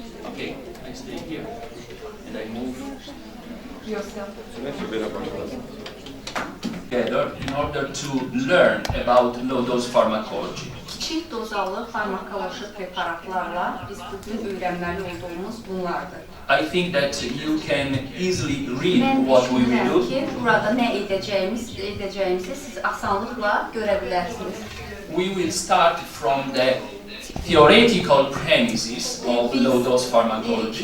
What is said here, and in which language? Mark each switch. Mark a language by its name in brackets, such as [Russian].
[English] Okay, I stay here and I move together in order to learn about low-dose pharmacology. [Azerbaijani] Kiçikdozalı farmakoloji preparatlarla biz bugün öyrənməli olduğumuz bunlardır. [English] I think that you can easily read what we will do. [Azerbaijani] Mən düşünürəm ki, burada nə edəcəyimizi siz asanlıqla görə bilərsiniz. [English] We will start from the theoretical premises of low-dose pharmacology.